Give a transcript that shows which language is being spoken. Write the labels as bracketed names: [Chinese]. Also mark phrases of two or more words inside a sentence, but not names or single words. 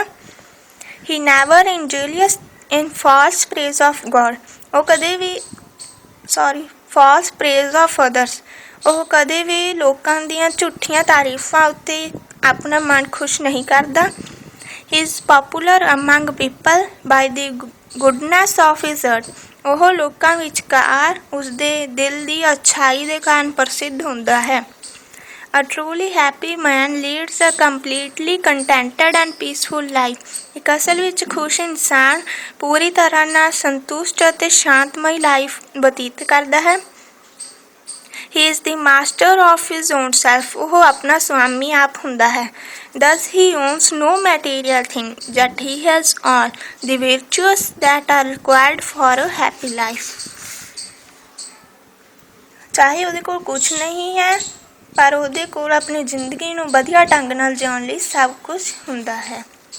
[English] He never indulges in false praise of God, [Punjabi] ਉਹ ਕਦੇ ਵੀ [English] false praise of others, [Punjabi] ਉਹ ਕਦੇ ਵੀ ਲੋਕਾਂ ਦੀਆਂ ਝੂਠੀਆਂ ਤਾਰੀਫਾਂ ਉੱਤੇ ਆਪਣਾ ਮਨ ਖੁਸ਼ ਨਹੀਂ ਕਰਦਾ। [English] He is popular among people by the goodness of his heart, [Punjabi] ਉਹ ਲੋਕਾਂ ਵਿਚਕਾਰ ਉਸਦੇ ਦਿਲ ਦੀ ਅੱਛਾਈ ਦੇ ਕਾਰਨ ਪ੍ਰਸਿੱਧ ਹੁੰਦਾ ਹੈ। [English] A truly happy man leads a completely contented and peaceful life, [Punjabi] ਇੱਕ ਅਸਲ ਵਿੱਚ ਖੁਸ਼ ਇਨਸਾਨ ਪੂਰੀ ਤਰ੍ਹਾਂ ਨਾਲ ਸੰਤੁਸ਼ਟ ਅਤੇ ਸ਼ਾਂਤਮਈ ਲਾਈਫ ਬਤੀਤ ਕਰਦਾ ਹੈ। [English] He is the master of his own self, [Punjabi] ਉਹ ਆਪਣਾ ਸੁਆਮੀ ਆਪ ਹੁੰਦਾ ਹੈ। [English] Thus he owns no material thing, yet he has all the virtues that are required for a happy life. [Punjabi] ਚਾਹੇ ਉਹਦੇ ਕੋਲ ਕੁਝ ਨਹੀਂ ਹੈ, ਪਰ ਉਹਦੇ ਕੋਲ ਆਪਣੀ ਜ਼ਿੰਦਗੀ ਨੂੰ ਵਧੀਆ ਢੰਗ ਨਾਲ ਜਿਉਣ ਲਈ ਸਭ ਕੁਝ ਹੁੰਦਾ ਹੈ।